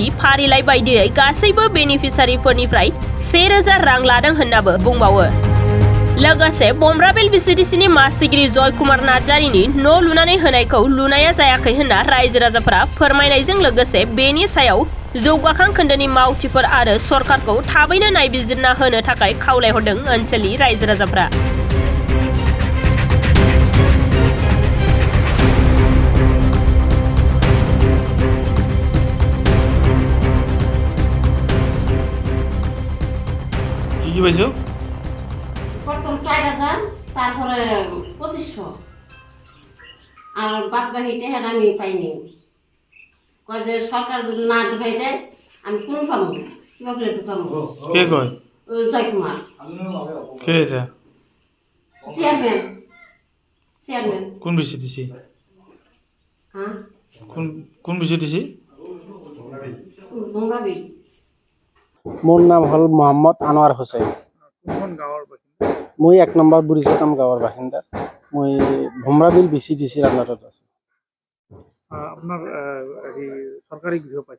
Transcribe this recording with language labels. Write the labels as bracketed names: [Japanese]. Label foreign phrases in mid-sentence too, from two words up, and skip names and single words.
[Bodo] फारिलाइ बायदियै गासैबो बेनिफिसारिफोरनिफ्राय 1000 रां लादों होननाबो बुंबावो लोगोसे बमब्राबेल VCDCनि मासिगिरि जय कुमार नार्जारिनि न' लुनानै होनायखौ लुनाया जायाखै होनना रायजो राजाफोरा फोरमायनायजों लोगोसे बेनि सायाव जौगाखां खोन्दोनि मावथिफोर आरो सरकारखौ थाबैनो नायबिजिरना होनो थाखाय खावलायहरदों ओनसोलनि रायजो राजाफोरा [Bangla] কি পাইছো প্রথম 4000 তারপরে 2500 আর বাদ বাকিটা হ্যাঁ আমি পাইনি কয় যে সরকার যদি না ঢুকাই দেয় আমি কোন পাবো কিভাবে ঢুকাবো কে কয় জয় কুমার কে এটা চেয়ারম্যান কোন VCDC হ্যাঁ কোন VCDC বঙ্গাবিল [Assamese] মোৰ নাম হ'ল মোহাম্মদ আনোৱাৰ হুছেইন কোন গাঁৱৰ বাসিন্দা মই 1 নম্বৰ বুঢ়ীচকাম গাঁৱৰ বাসিন্দা মই ভমৰাবিল VCDCৰ আণ্ডাৰত আছোঁ আপোনাৰ চৰকাৰী গৃহ পাইছে